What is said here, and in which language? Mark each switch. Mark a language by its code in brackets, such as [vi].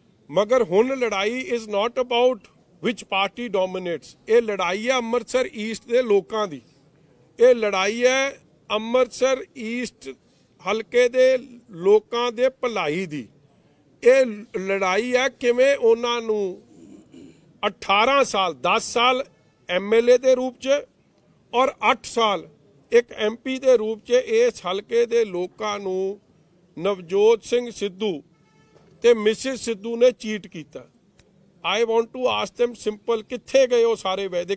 [pa] Magar hun ladai [en] is not about which party dominates. [pa] ਇਹ ਲੜਾਈ ਹੈ ਅੰਮ੍ਰਿਤਸਰ ਈਸਟ ਦੇ ਲੋਕਾਂ ਦੀ। ਇਹ ਲੜਾਈ ਹੈ ਅੰਮ੍ਰਿਤਸਰ ਈਸਟ ਹਲਕੇ ਦੇ ਲੋਕਾਂ ਦੇ ਭਲਾਈ ਦੀ। ਇਹ ਲੜਾਈ ਹੈ ਕਿਵੇਂ ਉਹਨਾਂ ਨੂੰ 18 ਸਾਲ 10 ਸਾਲ MLA ਦੇ ਰੂਪ 'ਚ ਔਰ 8 ਸਾਲ ਇੱਕ MP ਦੇ ਰੂਪ 'ਚ ਇਸ ਹਲਕੇ ਦੇ ਲੋਕਾਂ ਨੂੰ ਨਵਜੋਤ ਸਿੰਘ ਸਿੱਧੂ ਤੇ ਮਿਸਿਸ ਸਿੱਧੂ ਨੇ ਚੀਟ ਕੀਤਾ। [en] I want to ask them simple, [pa] ਕਿੱਥੇ ਗਏ ਉਹ ਸਾਰੇ ਵਾਅਦੇ?